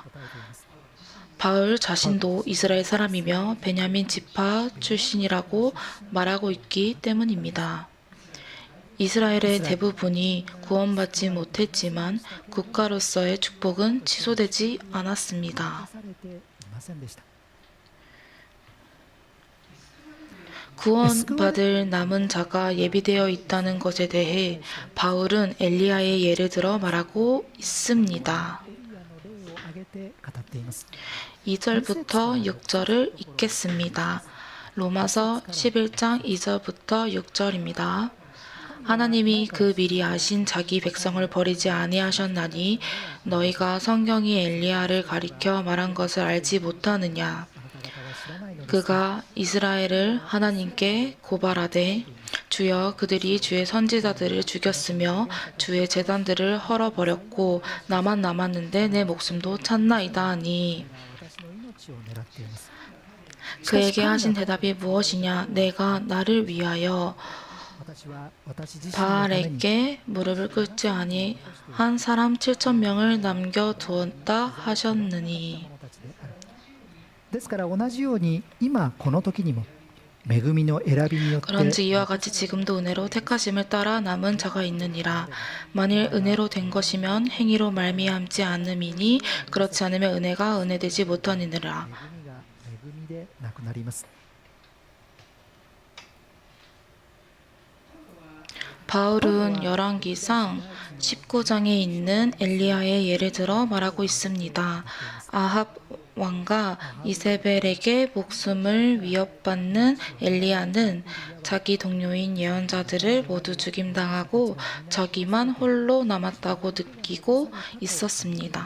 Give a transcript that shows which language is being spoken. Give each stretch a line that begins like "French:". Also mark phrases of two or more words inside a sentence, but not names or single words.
Korean: 바울 자신도 이스라엘 사람이며 베냐민 지파 출신이라고 말하고 있기 때문입니다. 이스라엘의 대부분이 구원받지 못했지만 국가로서의 축복은 취소되지 않았습니다.
Japanese: されていませんでした。
Korean: 구원받을 남은 자가 예비되어 있다는 것에 대해 바울은 엘리야의 예를 들어 말하고 있습니다.
Japanese: エリアの例を挙げて語っています。
Korean: 2절부터 6절을 읽겠습니다. 로마서 11장 2절부터 6절입니다. 하나님이 그 미리 아신 자기 백성을 버리지 아니하셨나니 너희가 성경이 엘리야를 가리켜 말한 것을 알지 못하느냐.
Japanese: あなた方は知らないのですか。
Korean: 그가 이스라엘을 하나님께 고발하되 주여 그들이 주의 선지자들을 죽였으며 주의 제단들을 헐어버렸고 나만 남았는데 내 목숨도 찾나이다 하니
Japanese: 私の命を狙っています。
Korean: 그에게 하신 대답이 무엇이냐 내가 나를 위하여
Japanese: 私は私自身のために
Korean: 바알에게 무릎을 꿇지 아니한 사람 7천 명을 남겨두었다 하셨느니
Japanese: 者たちである。ですから同じように今この時にも恵みの選びによって
Korean: 그런즉 이와 같이 지금도 은혜로 택하심을 따라 남은 자가 있느니라. 만일 은혜로 된 것이면 행위로 말미암지 않음이니 그렇지 않으면 은혜가 은혜되지 못하니라.
Japanese: 恵みが恵みでなくなります。
Korean: 바울은 열왕기상 19장에 있는 엘리야의 예를 들어 말하고 있습니다. 아합 왕과 이세벨에게 목숨을 위협받는 엘리야는 자기 동료인 예언자들을 모두 죽임당하고 자기만 홀로 남았다고 느끼고 있었습니다.